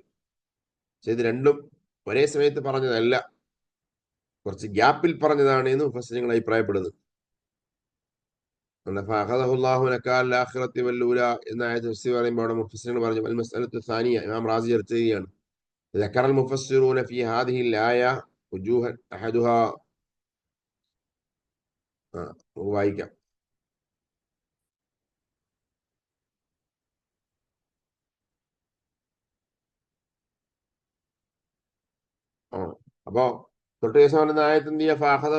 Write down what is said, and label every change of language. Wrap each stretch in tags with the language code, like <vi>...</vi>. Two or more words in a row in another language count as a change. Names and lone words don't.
<ml>ഇത് രണ്ടും ഒരേ സമയത്ത് പറഞ്ഞതല്ല, കുറച്ച് ഗ്യാപ്പിൽ പറഞ്ഞതാണ് എന്ന് മുഫസ്സിറുകൾ അഭിപ്രായപ്പെടുന്നു. എന്ന പറയുമ്പോൾ അവിടെ മുഫസ്സിറുകൾ പറഞ്ഞു,</ml> <ar>المسألة الثانية,</ar> <ml>ഇമാം റാസി ചർച്ച ചെയ്യുകയാണ്,</ml> <ar>ذكر المفسرون في هذه الآية وجوها أحدها വായിക്കാം.</ar> <ml>അപ്പോ തൊട്ട് ശേഷം പറയുന്ന ആയത്ത് എന്ത് ചെയ്യുക?</ml>